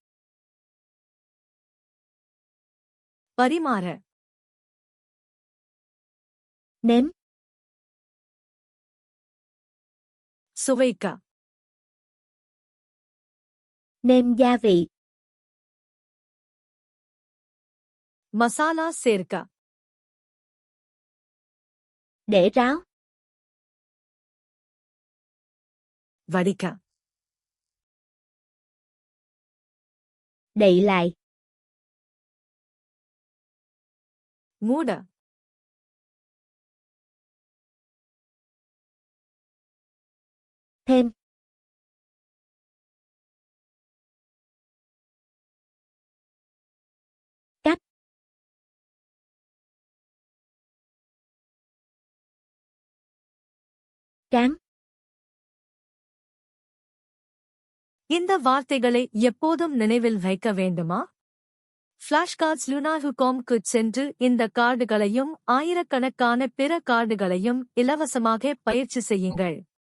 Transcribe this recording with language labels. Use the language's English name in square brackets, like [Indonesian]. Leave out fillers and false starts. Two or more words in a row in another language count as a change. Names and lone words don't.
[Tamil] பரிமாற, [Vietnamese] nếm, [Tamil] சுவைக்க, [Vietnamese] nêm gia vị, [Tamil] மசாலா சேர்க்க, [Vietnamese] để ráo, [Tamil] வடிக்க, [Vietnamese] đậy lại, [Tamil] மூட, [Vietnamese] thêm, cắt, tráng, [Tamil] இந்த வார்த்தைகளை எப்போதும் நினைவில் வைக்க வேண்டுமா? ஃபிளாஷ்கார்ட்ஸ் லுனாஹுகாம்க்கு சென்று இந்த கார்டுகளையும் ஆயிரக்கணக்கான பிற கார்டுகளையும் இலவசமாக பயிற்சி செய்யுங்கள்.